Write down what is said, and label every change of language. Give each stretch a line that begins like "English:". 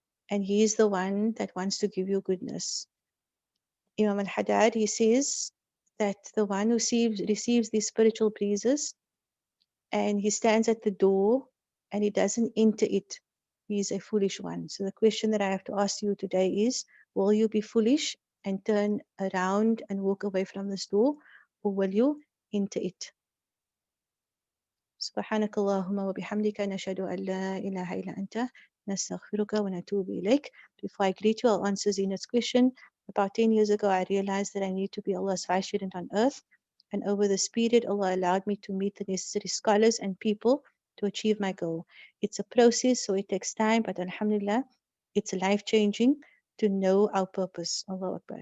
English: And He is the one that wants to give you goodness. Imam al-Haddad, he says that the one who receives these spiritual breezes and he stands at the door and he doesn't enter it, he is a foolish one. So the question that I have to ask you today is, will you be foolish and turn around and walk away from this door, or will you enter it?
Arabic: سبحانك اللهم وبحمدك نشهد أن لا إله إلا أنت نستغفرك ونتوب إليك.
English: Before I greet you, I'll answer Zina's question. About 10 years ago, I realized that I need to be Allah's vicegerent on earth. And over this period, Allah allowed me to meet the necessary scholars and people to achieve my goal. It's a process, so it takes time, but Alhamdulillah, it's life-changing to know our purpose. Allahu Akbar.